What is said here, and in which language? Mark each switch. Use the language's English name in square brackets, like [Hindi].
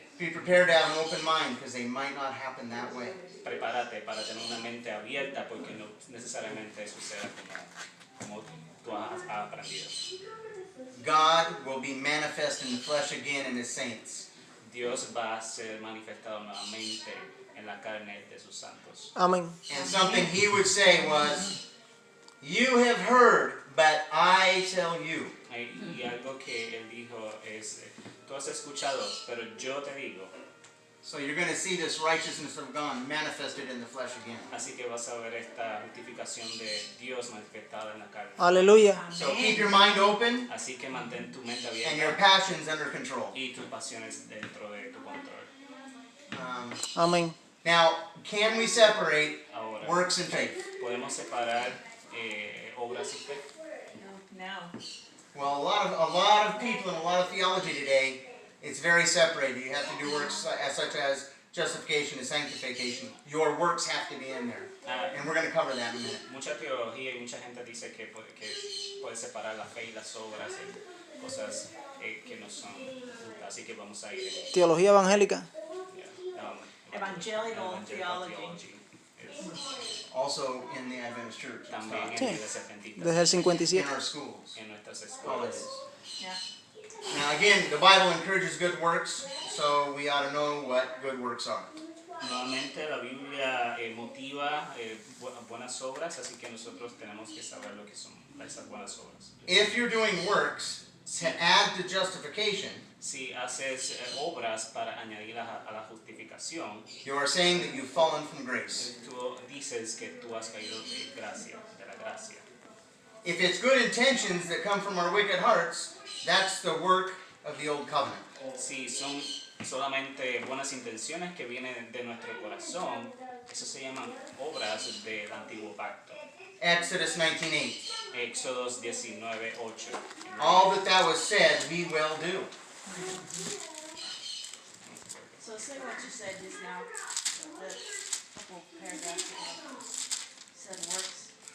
[English] Be prepared to have an open mind because they might not happen that way. [Spanish] Prepárate para tener una mente abierta porque no necesariamente suceda como tú has aprendido. [English] God will be manifest in the flesh again in His saints. [Spanish] Dios va a ser manifestado nuevamente en la carne de sus santos. Amén. [English] And something He would say was, "You have heard, but I tell you." [Spanish] Y algo que él dijo es, tú has escuchado, pero yo te digo. [English] So you're going to see this righteousness of God manifested in the flesh again. [Spanish] Así que vas a ver esta justificación de Dios manifestada en la carne. Aleluya. [English] So keep your mind open [Spanish] Así que mantén tu mente [English] and your [Spanish] abierta [English] passions under control. [Spanish] y tus pasiones dentro de tu control. Amén. [English] Now, can we separate [Spanish] Ahora, [English] works and faith? [Spanish] ¿podemos separar obras y fe? [English] Now. Well, a lot of people in a lot of theology today, it's very separated. You have to do works such as justification and sanctification. Your works have to be in there. And we're going to cover that in a minute. [Spanish] Mucha teología y mucha gente dice que puede separar la fe y las obras y cosas que no son justas. Así que vamos a ir en Teología evangélica. [English] Evangelical theology. Also in the Adventist Church. It's [Spanish] También [English] taught [Spanish] en Sí. la iglesia adventista, Desde el [English] in 57. our schools. [Spanish] en nuestras [English] Colleges. [Spanish] escuelas. [English] Yeah. Now again, the Bible encourages good works, so we ought to know what good works are. [Spanish] Nuevamente la Biblia motiva buenas obras, así que nosotros tenemos que saber lo que son esas buenas obras. [English] If you're doing works to add to justification, [Spanish] Si haces obras para añadir a la justificación, [English] you are saying that you've fallen from grace. [Spanish] tú dices que tú has caído de la gracia. [English] If it's good intentions that come from our wicked hearts, that's the work of the old covenant. [Spanish] Si son solamente buenas intenciones que vienen de nuestro corazón, eso se llaman obras del antiguo pacto. [English] Exodus 19:8. [Spanish] Éxodos 19:8. [English] All that thou hast said, we will do. So say what you said just now, the couple paragraphs ago, said works.